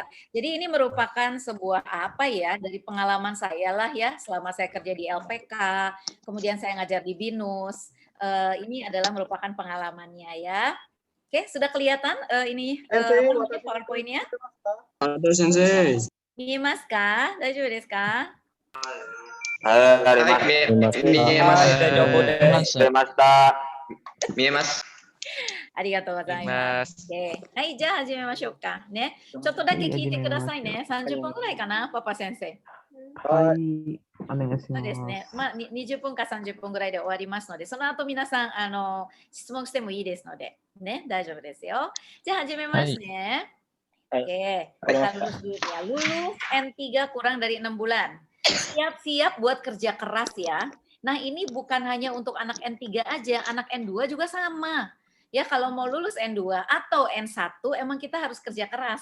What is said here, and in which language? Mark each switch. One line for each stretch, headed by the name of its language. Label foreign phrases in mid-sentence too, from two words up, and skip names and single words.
Indonesian: Jadi ini merupakan sebuah apa ya dari pengalaman saya lah ya selama saya kerja di LPK, kemudian saya ngajar di BINUS. Ini adalah merupakan pengalamannya ya. Oke, sudah kelihatan ini PowerPoint-nya? Ada Sensei.
Japanese: 見えますか? 大丈夫ですか？ありがとうございます. Hai, じゃあ始めましょうかね。ちょっとだけ聞いてくださいね。30分ぐらいかな、パパ先生。はい、お願いします。そうですね。まあ20分か30分ぐらいで終わりますので、その後皆さん質問してもいいですので、ね、大丈夫ですよ。じゃあ始めますね。
Indonesian: Oke, kita lulus dulu ya. Lulus N3 kurang dari 6 bulan. Siap-siap buat kerja keras ya. Nah, ini bukan hanya untuk anak N3 aja, anak N2 juga sama. Ya, kalau mau lulus N2 atau N1 emang kita harus kerja keras.